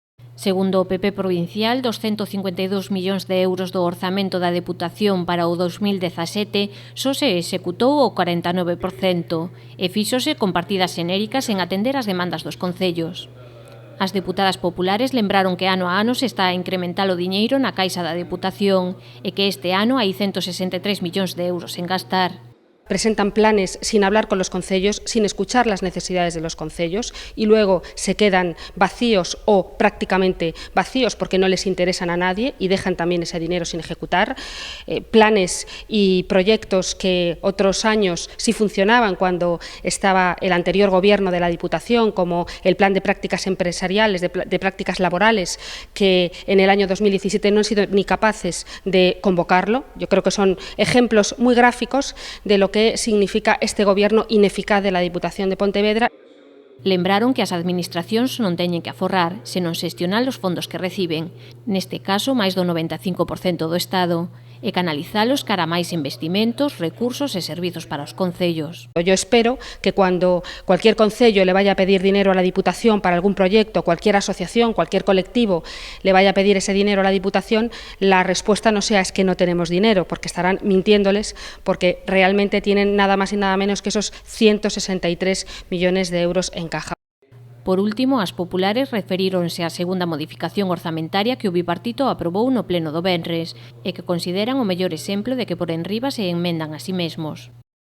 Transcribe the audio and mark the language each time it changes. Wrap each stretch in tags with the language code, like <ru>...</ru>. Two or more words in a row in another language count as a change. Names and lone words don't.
<gl>Segundo o PP provincial, dos 152 millóns de euros do orzamento da Deputación para o 2017 só se executou o 49% e fíxose con partidas xenéricas en atender as demandas dos concellos. As deputadas populares lembraron que ano a ano se está a incrementar o diñeiro na caixa da Deputación e que este ano hai 163 millóns de euros en gastar.</gl> <es>Presentan planes sin hablar con los concellos, sin escuchar las necesidades de los concellos y luego se quedan vacíos o prácticamente vacíos porque no les interesan a nadie y dejan también ese dinero sin ejecutar. Planes y proyectos que otros años sí funcionaban cuando estaba el anterior gobierno de la Diputación, como el plan de prácticas empresariales, de prácticas laborales, que en el año 2017 no han sido ni capaces de convocarlo. Yo creo que son ejemplos muy gráficos de lo que significa este goberno ineficaz de la Diputación de Pontevedra.</es> <gl>Lembraron que as administracións non teñen que aforrar, senón xestionar os fondos que reciben, neste caso máis do 95% do Estado, e canalizalos cara a máis investimentos, recursos e servizos para os concellos.</gl> <es>Yo espero que cuando cualquier concello le vaya a pedir dinero a la Diputación para algún proyecto, cualquier asociación, cualquier colectivo le vaya a pedir ese dinero a la Diputación, la respuesta no sea es que no tenemos dinero, porque estarán mintiéndoles, porque realmente tienen nada más y nada menos que esos 163 millones de euros en caja.</es> <gl>Por último, as populares referíronse á segunda modificación orzamentaria que o bipartito aprobou no pleno do venres e que consideran o mellor exemplo de que por enriba se enmendan a si mesmos.</gl>